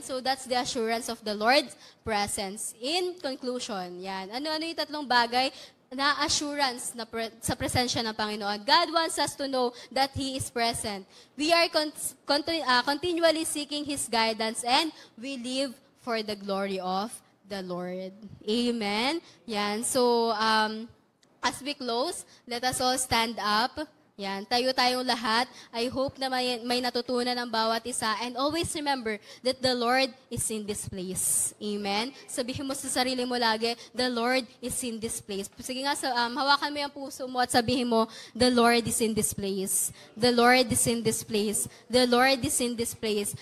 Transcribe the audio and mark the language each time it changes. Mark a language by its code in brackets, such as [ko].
[en] So that's the assurance of the Lord's presence. In conclusion, yan. [tl] Ano-ano yung tatlong bagay na assurance na sa presensya ng Panginoon. [en] God wants us to know that He is present. We are continually seeking His guidance, and we live for the glory of the Lord. Amen? Yan. So, as we close, let us all stand up. [tl] Yan, tayong lahat. I hope na may natutunan ng bawat isa. [en] And always remember that the Lord is in this place. [tl] Amen? Sabihin mo sa sarili mo lagi, [en] the Lord is in this place. [tl] Sige nga, hawakan mo yung puso mo at sabihin mo, [en] the Lord is in this place. The Lord is in this place. The Lord is in this place.